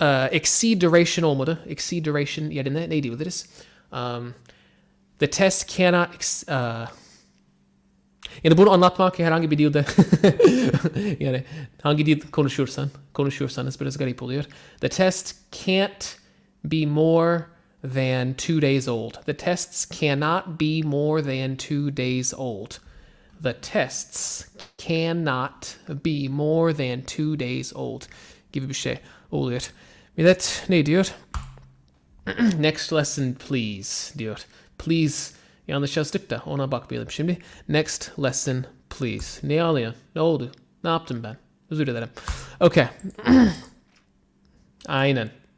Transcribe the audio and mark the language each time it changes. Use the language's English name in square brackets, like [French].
[Turkish] Exceed duration olmadı. Exceed duration yerine ne diyebiliriz? [English] The test cannot [Turkish] yani bunu anlatmak herhangi bir dilde yani hangi dil konuşuyorsanız biraz garip oluyor. [English] The test can't be more than 2 days old. The tests cannot be more than 2 days old. The tests cannot be more than 2 days old [Turkish] gibi bir şey oluyor. Millet ne diyor? Next lesson please diyor. Please yanlış yazdık da ona bakmayalım şimdi. [English] Next lesson please. [Turkish] Ne alıyorsun? Ne oldu? Ne yaptım ben? Özür dilerim. Okay. Aynen.